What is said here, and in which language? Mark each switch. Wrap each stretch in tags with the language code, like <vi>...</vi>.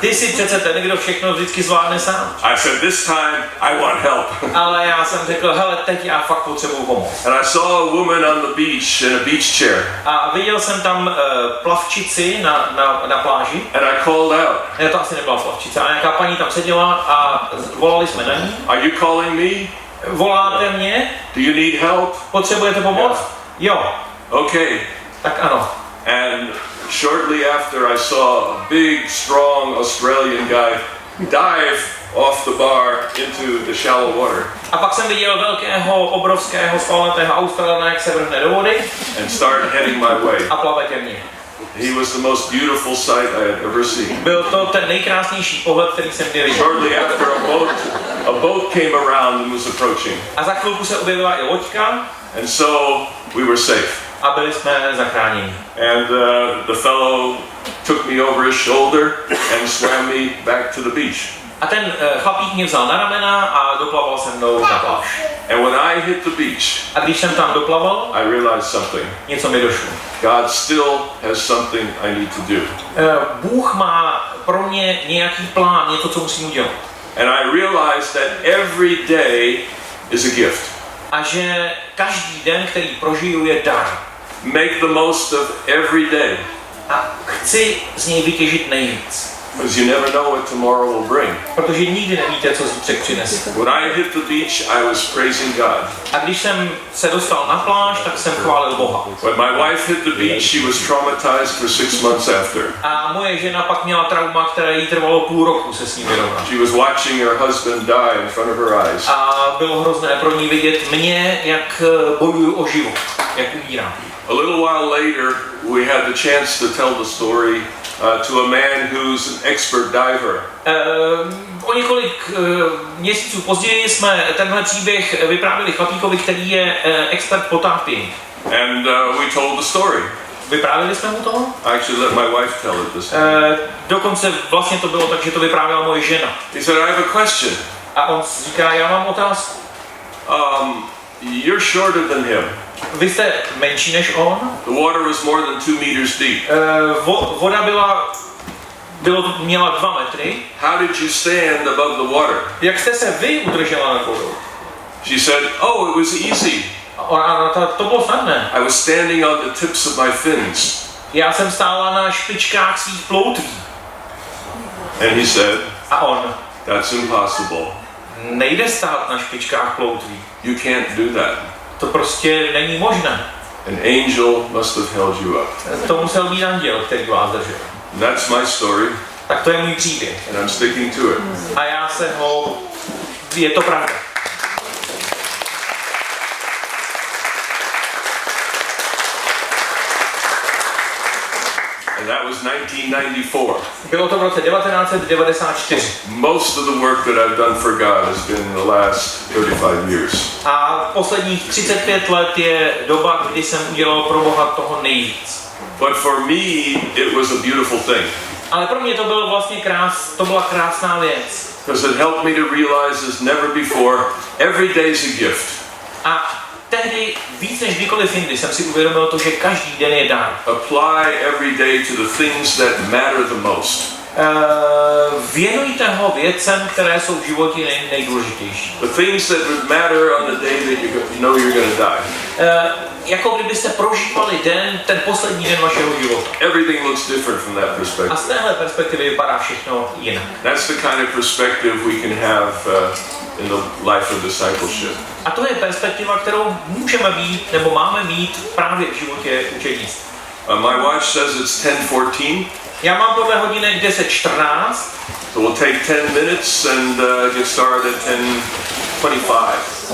<cs>Ty si přece ten, kdo všechno vždycky zvládne sám.</cs> <en>I said, this time I want help.</en> <cs>Ale já jsem řekl, hele, teď já fakt potřebuju pomoc.</cs> <en>And I saw a woman on the beach in a beach chair.</en> <cs>A viděl jsem tam plavčici na pláži.</cs> <en>And I called out.</en> <cs>Ne, to asi nebyla plavčice, ale nějaká paní tam seděla a volali jsme na ní.</cs> <en>Are you calling me?</en> <cs>Voláte mě?</cs> <en>Do you need help?</en> <cs>Potřebujete pomoc? Jo.</cs> <en>Okay.</en> <cs>Tak ano.</cs> <en>And shortly after I saw a big, strong Australian guy dive off the bar into the shallow water.</en> <cs>A pak jsem viděl velkého, obrovského, svalnatého Australana, jak se vrhne do vody</cs> <en>And started heading my way.</en> <cs>a plave ke mně.</cs> <en>He was the most beautiful sight I had ever seen.</en> <cs>Byl to ten nejkrásnější pohled, který jsem kdy viděl.</cs> <en>Shortly after a boat came around and was approaching.</en> <cs>A za chvilku se objevila i loďka</cs> <en>And so we were safe.</en> <cs>a byli jsme zachráněni.</cs> <en>And the fellow took me over his shoulder and swam me back to the beach.</en> <cs>A ten chlapík mě vzal na ramena a doplaval se mnou na pláž.</cs> <en>And when I hit the beach,</en> <cs>A když jsem tam doplaval,</cs> <en>I realized something.</en> <cs>něco mi došlo.</cs> <en>God still has something I need to do.</en> <cs>Bůh má pro mě nějaký plán, něco, co musím udělat.</cs> <en>And I realized that every day is a gift.</en> <cs>A že každý den, který prožiju, je dar.</cs> <en>Make the most of every day.</en> <cs>A chci z něj vytěžit nejvíc.</cs> <en>Because you never know what tomorrow will bring.</en> <cs>Protože nikdy nevíte, co zítřek přinese.</cs> <en>When I hit the beach, I was praising God.</en> <cs>A když jsem se dostal na pláž, tak jsem chválil Boha.</cs> <en>When my wife hit the beach, she was traumatized for 6 months after.</en> <cs>A moje žena pak měla trauma, které jí trvalo půl roku se s ním vyrovnat.</cs> <en>She was watching her husband die in front of her eyes.</en> <cs>A bylo hrozné pro ní vidět mě, jak bojuju o život, jak umírám.</cs> <en>A little while later, we had the chance to tell the story to a man who's an expert diver.</en> <cs>O několik měsíců později jsme tenhle příběh vyprávěli chlapíkovi, který je expert potápění.</cs> <en>And we told the story.</en> <cs>Vyprávěli jsme mu to?</cs> <en>I actually let my wife tell it this time.</en> <cs>Dokonce vlastně to bylo tak, že to vyprávěla moje žena.</cs> <en>He said, I have a question.</en> <cs>A on říká, já mám otázku.</cs> <en>You're shorter than him.</en> <cs>Vy jste menší než on?</cs> <en>The water was more than 2 meters deep.</en> <cs>Voda měla 2 metry.</cs> <en>How did you stand above the water?</en> <cs>Jak jste se vy udržela nad vodou?</cs> <en>She said, oh, it was easy.</en> <cs>To bylo snadné.</cs> <en>I was standing on the tips of my fins.</en> <cs>Já jsem stála na špičkách svých ploutví.</cs> <en>And he said,</en> <cs>A on,</cs> <en>that's impossible.</en> <cs>nejde stát na špičkách ploutví.</cs> <en>You can't do that.</en> <cs>To prostě není možné.</cs> <en>An angel must have held you up.</en> <cs>To musel být anděl, který vás držel.</cs> <en>That's my story,</en> <cs>Tak to je můj příběh.</cs> <en>and I'm sticking to it.</en> <cs>A já se ho... Je to pravda.</cs> <en>And that was 1994.</en> <cs>Bylo to v roce 1994.</cs> <en>Most of the work that I've done for God has been in the last 35 years.</en> <cs>A posledních 35 let je doba, kdy jsem udělal pro Boha toho nejvíc.</cs> <en>But for me, it was a beautiful thing.</en> <cs>Ale pro mě to bylo vlastně to byla krásná věc.</cs> <en>Because it helped me to realize as never before, every day is a gift.</en> <cs>A tehdy víc než kdykoliv jindy jsem si uvědomil to, že každý den je dar.</cs> <en>Apply every day to the things that matter the most.</en> <cs>Věnujte ho věcem, které jsou v životě nejdůležitější.</cs> <en>The things that would matter on the day that you know you're going to die.</en> <cs>Jako kdybyste prožívali ten poslední den vašeho života.</cs> <en>Everything looks different from that</en> <cs>A</cs> <en>perspective.</en> <cs>z téhle perspektivy vypadá všechno jinak.</cs> <en>That's the kind of perspective we can have in the life of discipleship.</en> <cs>A to je perspektiva, kterou můžeme mít, nebo máme mít právě v životě učednictví.</cs> <en>My watch says it's 10:14.</en> <cs>Já mám podle hodinek 10:14.</cs> <en>So we'll take 10 minutes and get started at 10:25.</en>